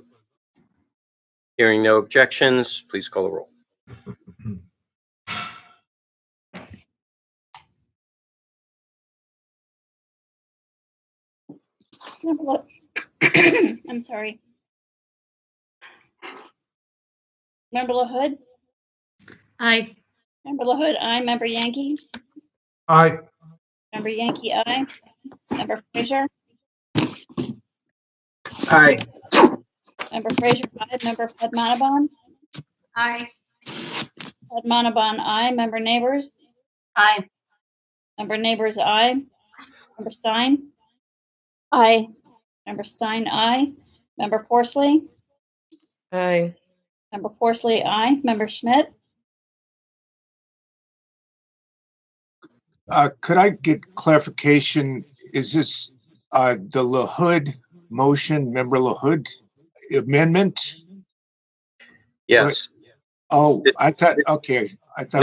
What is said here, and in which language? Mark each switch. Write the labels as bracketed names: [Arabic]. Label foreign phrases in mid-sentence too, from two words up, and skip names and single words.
[English] Hearing no objections, please call the roll. I'm sorry. Member LaHood? Aye. Member LaHood, aye. Member Yankee? Aye. Member Yankee, aye. Member Frazier? Aye. Member Frazier, aye. Member Padmanabhan? Aye. Padmanabhan, aye. Member Neighbors? Aye. Member Neighbors, aye. Member Stein? Aye. Member Stein, aye. Member Forsley? Aye. Member Forsley, aye. Member Schmidt? Could I get clarification? Is this the LaHood motion, member LaHood amendment? Yes. Oh, I thought, okay. I thought.